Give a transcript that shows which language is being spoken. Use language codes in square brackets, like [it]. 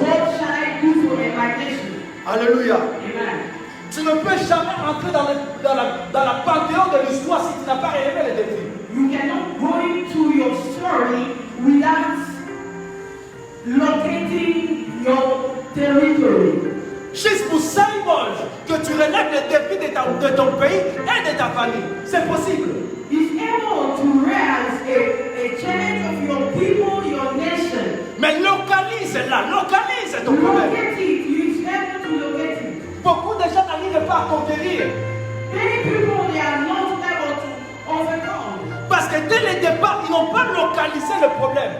[en] What shall I do for my nation? [fr] Alléluia. Amen. Tu ne peux jamais entrer dans la panthéon de l'histoire si tu n'as pas relevé les défis. [en] You cannot go into your story without locating your territory. [fr] Juste pour symbole que tu relèves les défis de ton pays et de ta famille. C'est possible. [en] Is able to raise a challenge of your people, your nation. [fr] Mais localise-la, localise ton problème. [en] Locate it. You is able to locate it. [fr] Beaucoup de gens n'arrivent pas à conquérir. [en] Many people they are not able to overcome [fr] Parce que dès le départ, ils n'ont pas localisé le problème.